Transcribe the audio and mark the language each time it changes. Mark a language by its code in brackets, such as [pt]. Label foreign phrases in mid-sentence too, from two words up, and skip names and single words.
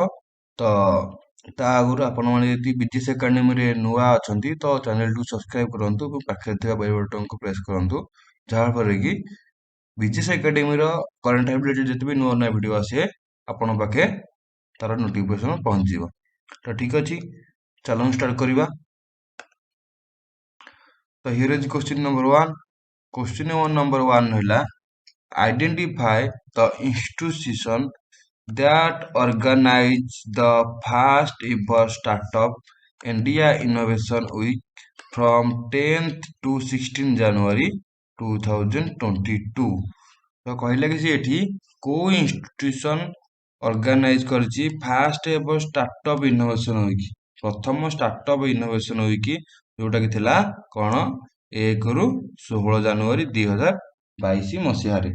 [or] ତ ତା ଆଗରୁ ଆପଣମାନେ ଯଦି ବିଜିଏସ୍ ଏକାଡେମୀରେ ନୂଆ ଅଛନ୍ତି ତ ଚ୍ୟାନେଲକୁ ସବସ୍କ୍ରାଇବ କରନ୍ତୁ ଏବଂ ପାଖରେ ଥିବା [en] bell buttonକୁ [or] ପ୍ରେସ୍ କରନ୍ତୁ, ଯାହାଫଳରେ କି ବିଜିଏସ୍ ଏକାଡେମୀର [en] current affair related [or] ଯେତେ ବି ନୂଆ ନୂଆ ଭିଡ଼ିଓ ଆସେ ଆପଣଙ୍କ ପାଖେ ତାର ନୋଟିଫିକେସନ ପହଞ୍ଚିଯିବ। ତ ଠିକ ଅଛି, ଚାଲନ୍ତୁ ଷ୍ଟାର୍ଟ କରିବା। ତ [en] here is question number 1. question number 1 ରହିଲା, identify the institution that organized the first ever startup India Innovation Week from 10th to 16 January 2022। [or] ତ କହିଲା କି ଏଠି କୋଉ [en] institution organize [or] କରିଛି [en] first ever startup innovation week, [or] ପ୍ରଥମ [en] startup innovation week, [or] ଯୋଉଟା କି ଥିଲା କଣ 1ରୁ 16 ଜାନୁଆରୀ 2022 ମସିହାରେ।